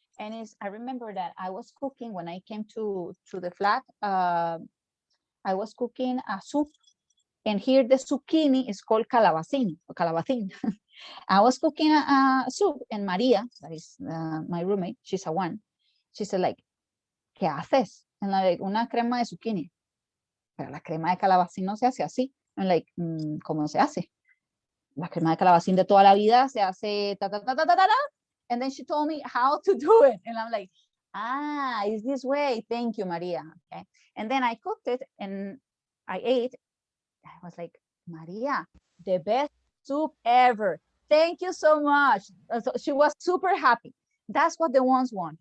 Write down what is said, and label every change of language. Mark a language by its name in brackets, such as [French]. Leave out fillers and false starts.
[English] And I remember that I was cooking when I came to the flat. I was cooking a soup. And here the zucchini is called calabacín. I was cooking a soup, and Maria, that is my roommate, she's a 1. She said like, [Spanish] ¿qué haces? [English] And I'm like, [Spanish] una crema de zucchini. Pero la crema de calabacín no se hace así. [English] I'm like, [Spanish] ¿cómo se hace? La crema de calabacín de toda la vida se hace ta ta ta ta ta ta. [English] And then she told me how to do it. And I'm like, it's this way. Thank you, Maria. Okay. And then I cooked it and I ate. I was like, Maria, the best soup ever. Thank you so much. So she was super happy. That's what the ones want.